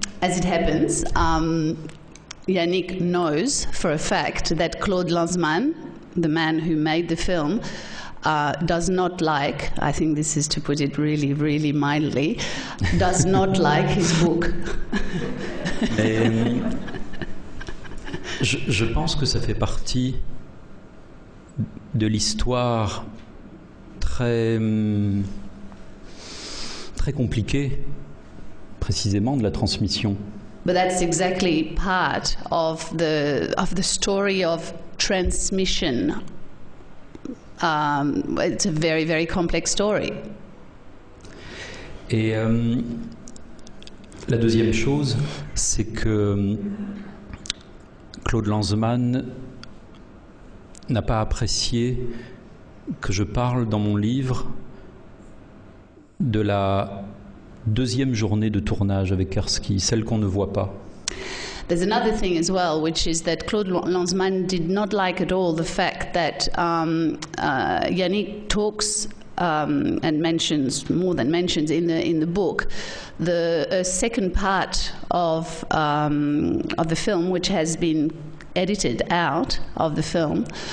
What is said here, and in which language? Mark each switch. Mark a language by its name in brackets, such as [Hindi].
[English] As it happens, Yannick knows for a fact that Claude Lanzmann, the man who made the film, does not like, I think this is to put it really, really mildly, does not like his book. [French] Et, je pense que ça fait partie de l'histoire très compliquée, précisément de la transmission. [English] But that's exactly part of the story of transmission. It's a very, very complex story. [French] Et la deuxième chose, c'est que Claude Lanzmann n'a pas apprécié que je parle dans mon livre de la deuxième journée de tournage avec Karski, celle qu'on ne voit pas. [English] There's another thing as well, which is that Claude Lanzmann did not like at all the fact that Yannick talks and mentions, more than mentions in the book, the second part of the film, which has been edited out of the film.